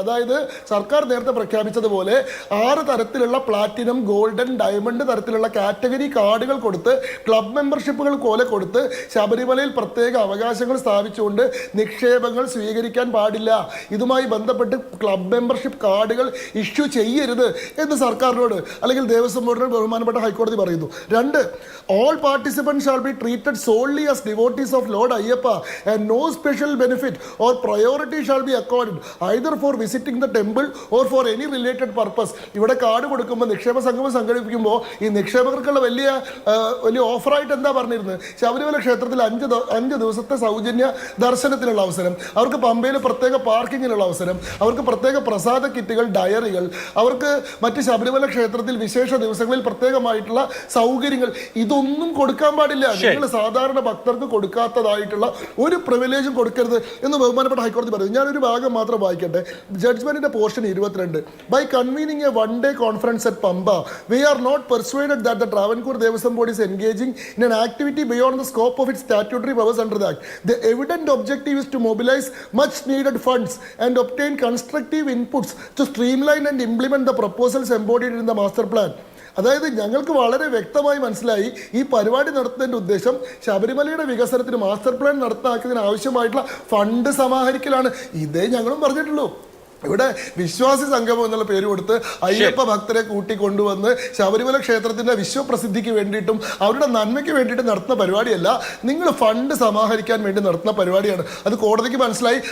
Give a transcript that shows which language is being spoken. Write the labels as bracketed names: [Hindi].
[Malayalam] അതായത് സർക്കാർ നേരത്തെ പ്രഖ്യാപിച്ചതുപോലെ 6 തരത്തിലുള്ള പ്ലാറ്റിനം, ഗോൾഡൻ, ഡയമണ്ട് തരത്തിലുള്ള കാറ്റഗറി കാർഡുകൾ കൊടുത്ത് ക്ലബ് മെമ്പർഷിപ്പുകൾ പോലെ കൊടുത്ത് ശബരിമലയിൽ പ്രത്യേക അവകാശങ്ങൾ സ്ഥാപിച്ചുകൊണ്ട് നിക്ഷേപങ്ങൾ സ്വീകരിക്കാൻ പാടില്ല. ഇതുമായി ബന്ധപ്പെട്ട് ക്ലബ് മെമ്പർഷിപ്പ് കാർഡുകൾ ഇഷ്യൂ ചെയ്യരുത് എന്ന് സർക്കാരിനോട് അല്ലെങ്കിൽ ദേവസ്വം ബോർഡിനോട് ബഹുമാനപ്പെട്ട ഹൈക്കോടതി പറയുന്നു. [English] 2, all participants shall be treated solely as devotees of Lord Ayyappa and no special benefit or priority shall be accorded either for visiting the temple or for any related purpose. [Malayalam] ഇവിടെ card കൊടുക്കുമ്പോൾ നിക്ഷേപ സംഗമം സംഘടിപ്പിക്കുമ്പോൾ ഈ നിക്ഷേപകർക്കുള്ള വലിയ ഓഫറായിട്ട് എന്താ പറഞ്ഞിരുന്നത്? ശബരിമല ക്ഷേത്രത്തിൽ 5 ദിവസത്തെ സൗജന്യ ദർശനത്തിനുള്ള അവസരം, അവർക്ക് പമ്പയിൽ പ്രത്യേക പാർക്കിങ്ങിനുള്ള അവസരം, അവർക്ക് പ്രത്യേക പ്രസാദ കിറ്റുകൾ, ഡയറികൾ, അവർക്ക് മറ്റ് ശബരിമല ക്ഷേത്രത്തിൽ വിശേഷ ദിവസങ്ങളിൽ പ്രത്യേകമായിട്ടുള്ള സൗകര്യങ്ങൾ, ഇതൊന്നും കൊടുക്കാൻ പാടില്ല. നിങ്ങൾ സാധാരണ ഭക്തർക്ക് കൊടുക്കാത്തതായിട്ടുള്ള ഒരു പ്രിവിലേജും കൊടുക്കരുത് എന്ന് ബഹുമാനപ്പെട്ട ഹൈക്കോടതി പറയുന്നു. ഞാനൊരു ഭാഗം മാത്രം വായിക്കട്ടെ. ജഡ്ജ്മെന്റിന്റെ portion 22. [English] By convening a one-day conference at Pamba, we are not persuaded that the Travancore Devasam Board is engaging in an activity beyond the scope of its statutory powers under the Act. The evident objective is to mobilize much needed funds and obtain constructive inputs to streamline and implement the proposals embodied in the master plan. [Malayalam] അതായത് ഞങ്ങൾക്ക് വളരെ വ്യക്തമായി മനസ്സിലായി ഈ പരിപാടി നടത്തുന്നതിൻ്റെ ഉദ്ദേശം ശബരിമലയുടെ വികസനത്തിന് മാസ്റ്റർ പ്ലാൻ നടത്താക്കുന്നതിന് ആവശ്യമായിട്ടുള്ള ഫണ്ട് സമാഹരിക്കലാണ്. ഇതേ ഞങ്ങളും പറഞ്ഞിട്ടുള്ളൂ. ഇവിടെ വിശ്വാസി സംഗമം എന്നുള്ള പേര് കൊടുത്ത് അയ്യപ്പ ഭക്തരെ കൂട്ടിക്കൊണ്ടുവന്ന് ശബരിമല ക്ഷേത്രത്തിന്റെ വിശ്വപ്രസിദ്ധിക്ക് വേണ്ടിയിട്ടും അവരുടെ നന്മയ്ക്ക് വേണ്ടിയിട്ട് നടത്തുന്ന പരിപാടിയല്ല, നിങ്ങൾ ഫണ്ട് സമാഹരിക്കാൻ വേണ്ടി നടത്തുന്ന പരിപാടിയാണ്. അത് കോടതിക്ക് മനസ്സിലായി.